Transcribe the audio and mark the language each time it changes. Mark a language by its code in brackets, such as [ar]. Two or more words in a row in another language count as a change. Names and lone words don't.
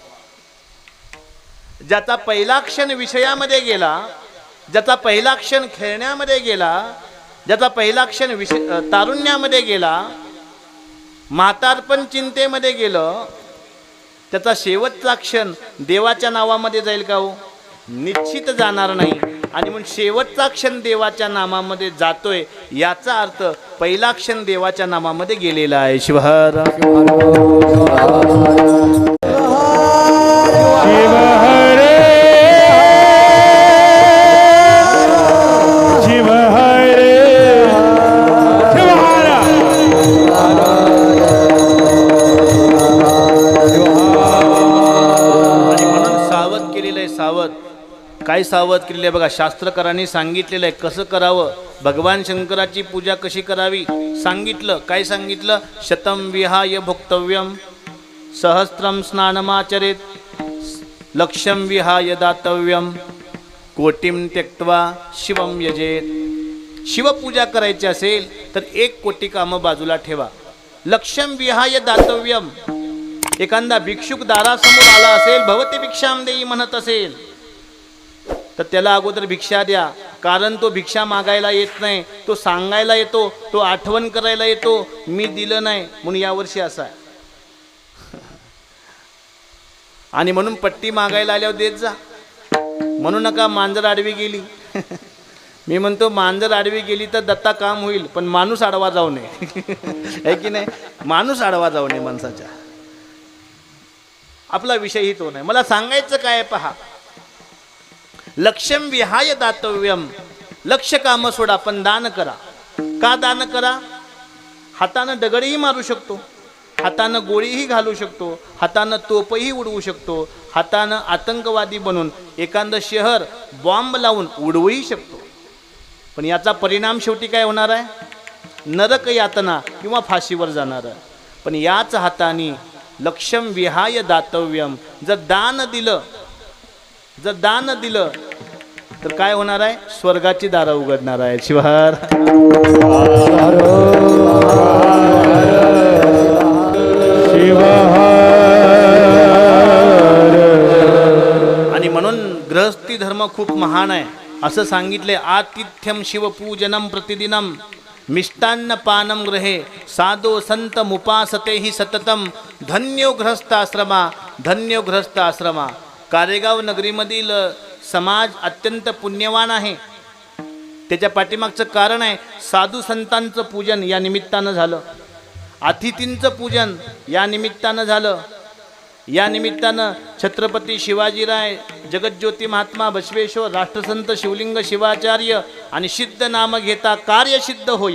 [mr] ज्याचा पहिला क्षण विषयामध्ये गेला, ज्याचा पहिला क्षण खेळण्यामध्ये गेला, ज्याचा पहिला क्षण तारुण्यामध्ये गेला, म्हातारपण चिंतेमध्ये गेलं, त्याचा शेवटचा क्षण देवाच्या नावामध्ये जाईल का हो? निश्चित जाणार नाही. आणि म्हणून शेवटचा क्षण देवाच्या नामामध्ये जातोय, याचा अर्थ पहिला क्षण देवाच्या नामामध्ये गेलेला आहे. शिवहर शिव हरे शिव हरे शिव हरा आणि म्हणून सावध केलेलं आहे. सावध काय सावध केलेलं आहे बघा. शास्त्रकारांनी सांगितलेलं आहे कसं करावं. भगवान शंकराची पूजा कशी करावी सांगितलं. काय सांगितलं? [sa] शतम विहाय भोक्तव्यम, सहस्त्रम स्नानमाचरेत, लक्षम विहाय दातव्यम, कोटीम त्यक्त्वा शिवम यजेत. [mr] शिवपूजा करायची असेल तर 1 कोटी कामं बाजूला ठेवा. [sa] लक्षम विहाय दातव्यम, [mr] एखादा भिक्षुक दारासमोर आला असेल, [sa] भवते भिक्षाम देई [mr] म्हणत असेल, तर त्याला अगोदर भिक्षा द्या. कारण तो भिक्षा मागायला येत नाही, तो सांगायला येतो, तो आठवण करायला येतो, मी दिलं नाही म्हणून यावर्षी असा आहे. आणि म्हणून पट्टी मागायला आल्यावर देत जा. म्हणू नका मांजर आडवी गेली. मी म्हणतो मांजर आडवी गेली तर दत्ता काम होईल, पण माणूस आडवा जाऊ नये. आहे की नाही? माणूस आडवा जाऊ नये माणसाच्या. आपला विषयही तो नाही. मला सांगायचं काय पहा. [sa] लक्ष्यम विहाय दातव्यम, [mr] लक्ष काम सोडा पण दान करा. का दान करा? हातानं दगडही मारू शकतो, हातानं गोळीही घालू शकतो, हातानं तोपही उडवू शकतो, हातानं आतंकवादी बनून एखादं शहर बॉम्ब लावून उडवूही शकतो. पण याचा परिणाम शेवटी काय होणार आहे? नरक यातना किंवा फाशीवर जाणार आहे. पण याच हाताने [sa] लक्ष्यम विहाय दातव्यम, [mr] जर दान दिलं तर काय होणार आहे? स्वर्गाची दारं उघडणार आहे. शिवहर शिव आणि म्हणून गृहस्थी धर्म खूप महान आहे. असं सांगितले, [sa] आतिथ्यम शिवपूजनम प्रतिदिनम, मिष्टान्न पानम ग्रहे, साधो संत मुपासते ही सततम, धन्यो गृहस्थाश्रमा, धन्यो गृहस्थाश्रमा. [mr] कारेगाव नगरीमधील समाज अत्यंत पुण्यवान आहे. त्याच्या पाठीमागचं कारण आहे, साधू संतांचं पूजन या निमित्तानं झालं, अतिथींचं पूजन या निमित्तानं झालं. या निमित्तानं छत्रपती शिवाजीराय, जगज्योती महात्मा बसवेश्वर, राष्ट्रसंत शिवलिंग शिवाचार्य आणि सिद्ध नाम घेता कार्य सिद्ध होय.